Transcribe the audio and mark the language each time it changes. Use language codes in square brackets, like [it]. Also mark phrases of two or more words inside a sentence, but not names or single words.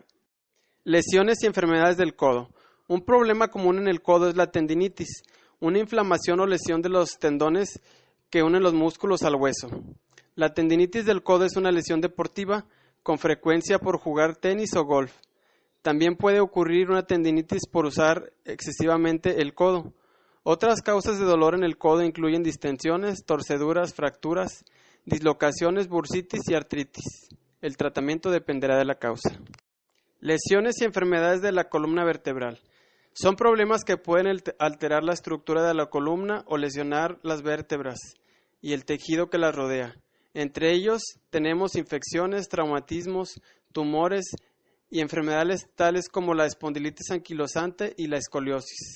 [es] Lesiones y enfermedades del codo. Un problema común en el codo es la tendinitis, una inflamación o lesión de los tendones que unen los músculos al hueso. La tendinitis del codo es una lesión deportiva, con frecuencia por jugar tenis o golf. También puede ocurrir una tendinitis por usar excesivamente el codo. Otras causas de dolor en el codo incluyen distensiones, torceduras, fracturas, dislocaciones, bursitis y artritis. El tratamiento dependerá de la causa. Lesiones y enfermedades de la columna vertebral. Son problemas que pueden alterar la estructura de la columna o lesionar las vértebras y el tejido que las rodea. Entre ellos tenemos infecciones, traumatismos, tumores y enfermedades tales como la espondilitis anquilosante y la escoliosis.